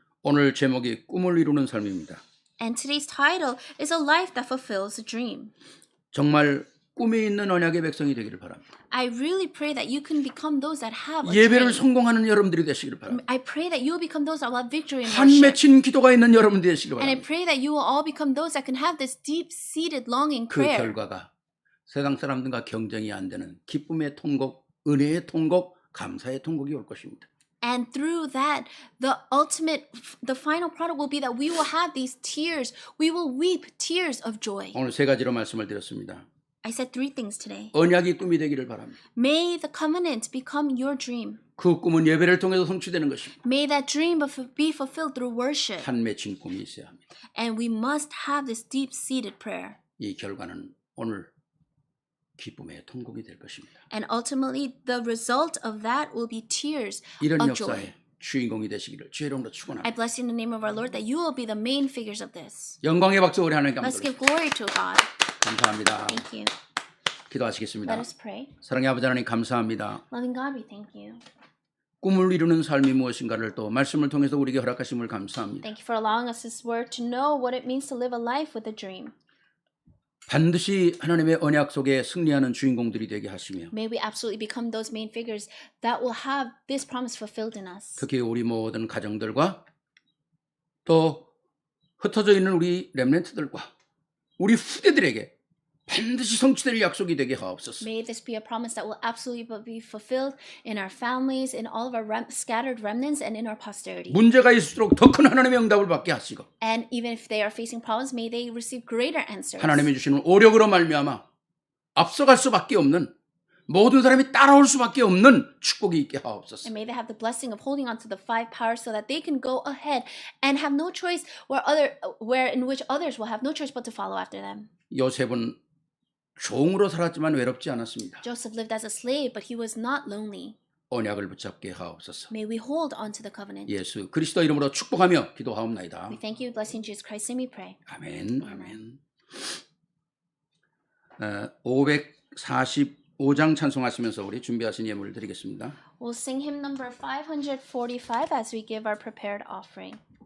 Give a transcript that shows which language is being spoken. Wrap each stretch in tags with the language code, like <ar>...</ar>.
<ko>오늘 제목이 꿈을 이루는 삶입니다.</ko> <en>And today's title is A Life That Fulfills a Dream.</en> <ko>정말 꿈이 있는 언약의 백성이 되기를 바랍니다.</ko> <en>I really pray that you can become those that have a</en> <ko>예배를</ko> <en>dream.</en> <ko>성공하는 여러분들이 되시기를 바랍니다.</ko> <en>I pray that you will become those that will have victory in</en> <ko>한</ko> <en>worship.</en> <ko>맺힌 기도가 있는 여러분들이 되시기를</ko> <en>And I</en> <ko>바랍니다.</ko> <en>pray that you will all become those that can have this deep-seated longing</en> <ko>그</ko> <en>prayer.</en> <ko>결과가 세상 사람들과 경쟁이 안 되는 기쁨의 통곡, 은혜의 통곡, 감사의 통곡이 올 것입니다.</ko> <en>And through that, the final product will be that we will have these tears. We will weep tears of joy.</en> <ko>오늘 세 가지로 말씀을 드렸습니다.</ko> <en>I said 3 things today.</en> <ko>언약이 꿈이 되기를 바랍니다.</ko> <en>May the covenant become your dream.</en> <ko>그 꿈은 예배를 통해서 성취되는 것입니다.</ko> <en>May that dream be fulfilled through worship.</en> <ko>한 맺힌 꿈이 있어야 합니다.</ko> <en>And we must have this deep-seated prayer.</en> <ko>이 결과는 오늘 기쁨의 통곡이 될 것입니다.</ko> <en>And ultimately, the result of that will be tears</en> <ko>이런</ko> <en>of</en> <ko>역사의</ko> <en>joy.</en> <ko>주인공이 되시기를 주의 이름으로</ko> <en>I</en> <ko>축원합니다.</ko> <en>bless you in the name of our Lord that you will be the main figures of this.</en> <ko>영광의 박수 우리 하나님께</ko> <en>Let's</en> <ko>한번</ko> <en>give glory to God.</en> <ko>감사합니다.</ko> <en>Thank you.</en> <ko>기도하시겠습니다.</ko> <en>Let us pray.</en> <ko>사랑의 아버지 하나님 감사합니다.</ko> <en>Loving God, we thank you.</en> <ko>꿈을 이루는 삶이 무엇인가를 또 말씀을 통해서 우리에게 허락하심을 감사합니다.</ko> <en>Thank you for allowing us this word to know what it means to live a life with a dream.</en> <ko>반드시 하나님의 언약 속에 승리하는 주인공들이 되게 하시며</ko> <en>May we absolutely become those main figures that will have this promise fulfilled in us.</en> <ko>특히 우리 모든 가정들과 또 흩어져 있는 우리 렘넌트들과 우리 후대들에게 반드시 성취될 약속이 되게 하옵소서.</ko> <en>May this be a promise that will absolutely be fulfilled in our families, in all of our scattered remnants, and in our posterity.</en> <ko>문제가 있을수록 더 큰 하나님의 응답을 받게 하시고</ko> <en>And even if they are facing problems, may they receive greater answers.</en> <ko>하나님이 주시는 오력으로 말미암아 앞서갈 수밖에 없는 모든 사람이 따라올 수밖에 없는 축복이 있게 하옵소서.</ko> <en>And may they have the blessing of holding on to the 5 powers so that they can go ahead and have no choice where in which others will have no choice but to follow after them.</en> <ko>요셉은 종으로 살았지만 외롭지 않았습니다.</ko> <en>Joseph lived as a slave, but he was not lonely.</en> <ko>언약을 붙잡게 하옵소서.</ko> <en>May we hold on to the covenant.</en> <ko>예수 그리스도 이름으로 축복하며 기도하옵나이다.</ko> <en>We thank you, blessing Jesus Christ, and we pray.</en> <ko>아멘. 아멘. 545장 찬송하시면서 우리 준비하신 예물을 드리겠습니다.</ko> <en>We'll sing hymn number 545 as we give our prepared offering.</en>